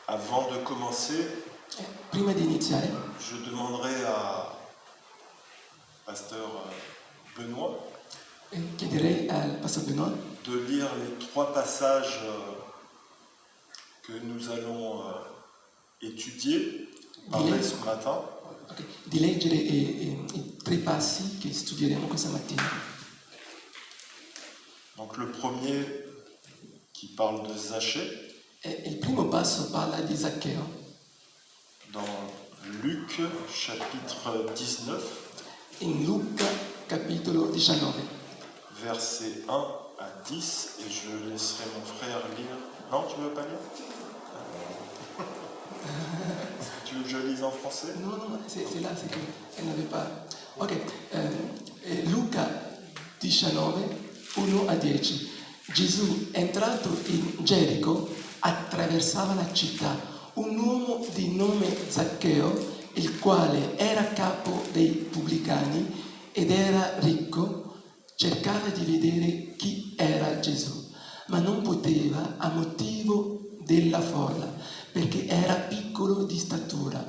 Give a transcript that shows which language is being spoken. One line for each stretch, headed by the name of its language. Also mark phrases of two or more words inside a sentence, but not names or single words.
French: Avant de commencer,
Italian: Prima di iniziare,
French: je demanderai à pasteur Benoît
Italian: chiederei al Pastor Benoît
French: de lire les 3 passages que nous allons étudier, parler ce matin.
Italian: di leggere i 3 passi che studieremo questa mattina.
French: Donc le premier qui parle de Zachée,
Italian: Il primo passo parla di Zaccheo,
French: dans Luc chapitre 19,
Italian: in Luca capitolo 19,
French: versets 1 à 10, et je laisserai mon frère lire. Non, tu ne veux pas lire? Tu veux que je lise en français? no, c'est là, c'est
Italian: che n'aveva
French: pas. Ok, Luca 19, 1 a 10.
Italian: Gesù, entrato in Gerico, attraversava la città. Un uomo di nome Zaccheo, il quale era capo dei pubblicani ed era ricco, cercava di vedere chi era Gesù, ma non poteva a motivo della folla, perché era piccolo di statura.